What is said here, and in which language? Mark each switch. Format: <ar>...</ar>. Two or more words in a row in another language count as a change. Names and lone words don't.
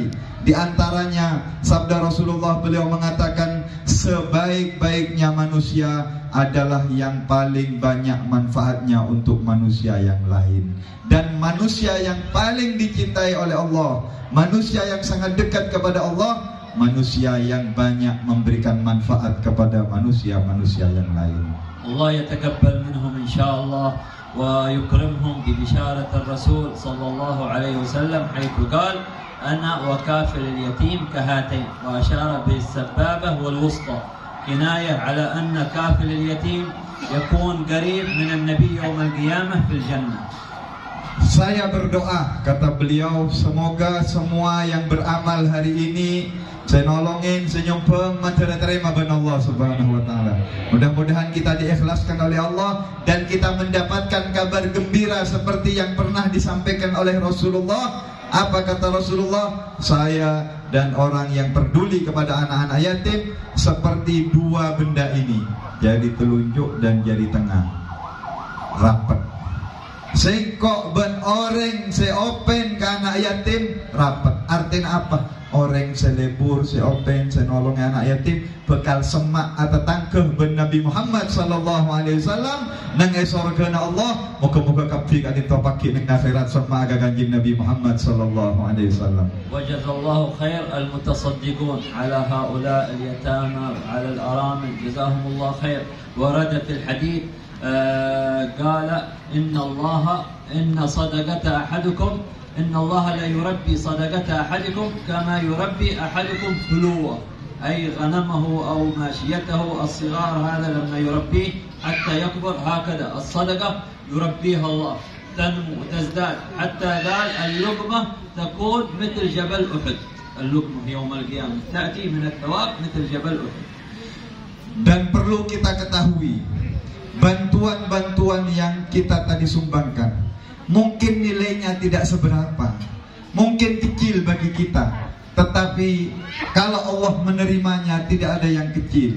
<id>Di antaranya sabda Rasulullah, beliau mengatakan sebaik-baiknya manusia adalah yang paling banyak manfaatnya untuk manusia yang lain. Dan manusia yang paling dicintai oleh Allah, manusia yang sangat dekat kepada Allah, manusia yang banyak memberikan manfaat kepada manusia-manusia yang lain.</id> <ar>الله يتقبل منهم إن شاء الله ويكرمهم ببشارة الرسول صلى الله عليه وسلم حيث قال أنا وكافل اليتيم كهاتين وأشار بالسبابة والوسطى كناية على أن كافل اليتيم يكون قريب من النبي يوم القيامة في الجنة.</ar> <id>Saya berdoa, kata beliau, semoga semua yang beramal hari ini saya nolongin senyum terima ben</id> <ar>الله سبحانه وتعالى.</ar> <id>Mudah-mudahan kita diikhlaskan oleh Allah dan kita mendapatkan kabar gembira seperti yang pernah disampaikan oleh Rasulullah. Apa kata Rasulullah? Saya dan orang yang peduli kepada anak-anak yatim seperti dua benda ini, jari telunjuk dan jari tengah, rapat.</id> <mad>Sengkok ben orang seopen ke anak yatim rapat.</mad> <id>Artinya apa?</id> <mad>Orang selebur, seopen, senolong anak yatim bekal semak atau tangkeh ben Nabi Muhammad</mad> <ar>صلى الله عليه وسلم</ar> <mad>nang sorgana Allah.</mad> <jv>Moga-moga kabeh kan ditopaki ning akhirat semak kanjeng Nabi Muhammad</jv> <ar>صلى الله عليه وسلم. وجزى الله خير المتصدقون على هؤلاء اليتامى وعلى الأرامل جزاهم الله خير. وورد في الحديث قال إن صدقة أحدكم إن الله لا يربي صدقة أحدكم كما يربي أحدكم فلوه أي غنمه أو ماشيته الصغار هذا لما يربيه حتى يكبر هكذا الصدقة يربيها الله تنمو وتزداد حتى قال اللقمة تكون مثل جبل أحد. اللقمة يوم القيامة تأتي من الثواب مثل جبل أحد.</ar> <id>Dan perlu kita ketahui, bantuan-bantuan yang kita tadi sumbangkan mungkin nilainya tidak seberapa, mungkin kecil bagi kita, tetapi kalau Allah menerimanya tidak ada yang kecil.</id>